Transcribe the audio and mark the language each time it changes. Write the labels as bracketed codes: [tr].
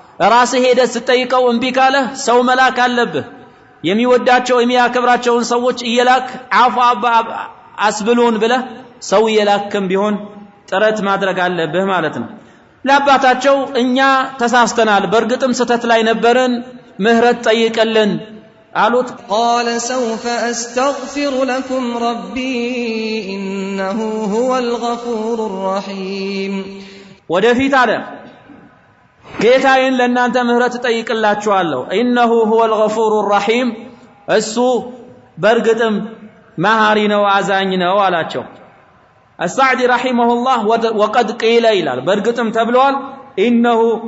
[am] ራስህ ሄደህ ስትጠይቀው እምቢ ካለ ሰው መላክ አለብህ። የሚወዳቸው የሚያከብራቸውን ሰዎች እየላክ አፉ አስብሉን ብለህ ሰው እየላክም ቢሆን ጥረት ማድረግ አለብህ ማለት ነው። ለአባታቸው እኛ ተሳስተናል፣ በእርግጥም ስተት ላይ ነበርን፣ ምህረት ጠይቀልን አሉት። [ar] قال سوف أستغفر لكم ربي إنه هو الغفور الرحيم [am] ወደፊት አለ ጌታዬን ለእናንተ ምህረት ጠይቅላችኋለሁ። [ar] ኢነሁ ሁወል ገፉሩር ረሒም [am] እሱ በእርግጥም መሐሪ ነው አዛኝ ነው አላቸው። አሳዕዲ ረሒመሁላህ ወቀድ ቂለ ይላል በእርግጥም ተብሏል ኢነሁ